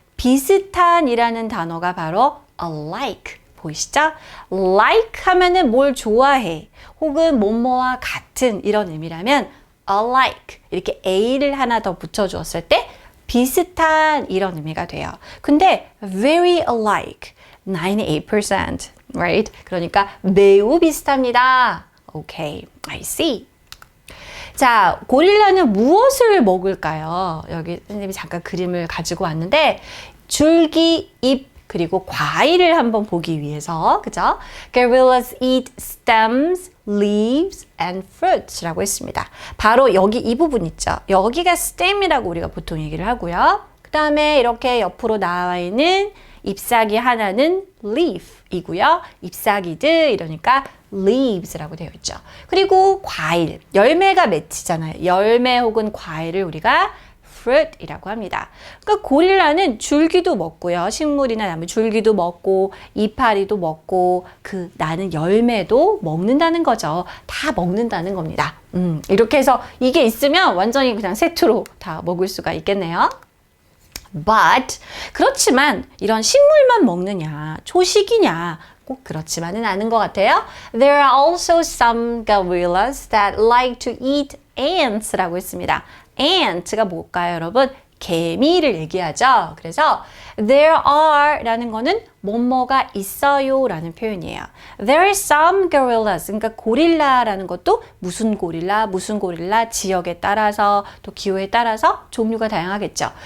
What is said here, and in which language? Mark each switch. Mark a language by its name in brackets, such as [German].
[Korean] 비슷한이라는 단어가 바로 alike. 보이시죠? like 하면은 뭘 좋아해. 혹은 뭐뭐와 같은 이런 의미라면 alike 이렇게 a를 하나 더 붙여주었을 때 비슷한 이런 의미가 돼요. 근데 [English] very alike, 98%, right? [Korean] 그러니까 매우 비슷합니다. [English] Okay, I see. [Korean] 자, 고릴라는 무엇을 먹을까요? 여기 선생님이 잠깐 그림을 가지고 왔는데 줄기, 잎, 그리고 과일을 한번 보기 위해서, 그죠? [English] Gorillas eat stems, leaves, and fruits [Korean] 라고 했습니다. 바로 여기 이 부분 있죠? 여기가 stem이라고 우리가 보통 얘기를 하고요. 그 다음에 이렇게 옆으로 나와 있는 잎사귀 하나는 leaf이고요. 잎사귀들 이러니까 leaves라고 되어 있죠. 그리고 과일, 열매가 맺히잖아요. 열매 혹은 과일을 우리가 fruit이라고 합니다. 그러니까 고릴라는 줄기도 먹고요. 식물이나 나무 줄기도 먹고 이파리도 먹고 나는 열매도 먹는다는 거죠. 다 먹는다는 겁니다. 이렇게 해서 이게 있으면 완전히 그냥 세트로 다 먹을 수가 있겠네요. But 그렇지만 이런 식물만 먹느냐, 초식이냐 꼭 그렇지만은 않은 것 같아요. [English] There are also some gorillas that like to eat ants [Korean] 라고 했습니다. ant가 뭘까요, 여러분? 개미를 얘기하죠. 그래서 [English] there are [Korean] 라는 거는 뭐뭐가 있어요 라는 표현이에요. [English] There are some gorillas, [Korean] 그러니까 고릴라라는 것도 무슨 고릴라, 지역에 따라서 또 기후에 따라서 종류가 다양하겠죠.